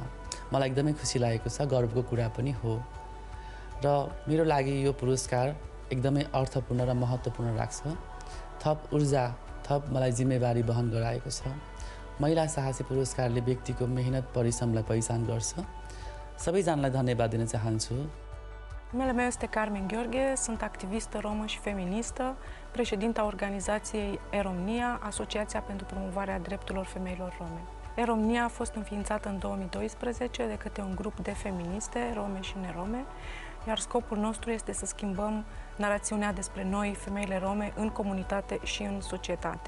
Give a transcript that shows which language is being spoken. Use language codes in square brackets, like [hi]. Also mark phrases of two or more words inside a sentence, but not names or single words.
[ne] मलाई एकदमै खुसी लागेको छ, गर्वको कुरा पनि हो र मेरो लागि यो पुरस्कार एकदमै अर्थपूर्ण र महत्त्वपूर्ण लाग्छ। थप ऊर्जा, थप मलाई जिम्मेवारी वहन गराएको छ। महिला साहसी पुरस्कारले व्यक्तिको मेहनत परिश्रमलाई पहिचान गर्छ। सबैजनालाई धन्यवाद दिन चाहन्छु। [ro] Numele meu este Carmen Gheorghe, sunt activistă romă și feministă, președinta organizației E-Romnia, Asociația pentru promovarea drepturilor femeilor rome. E-Romnia a fost înființată în 2012 de către un grup de feministe, rome și nerome, iar scopul nostru este să schimbăm narațiunea despre noi, femeile rome, în comunitate și în societate.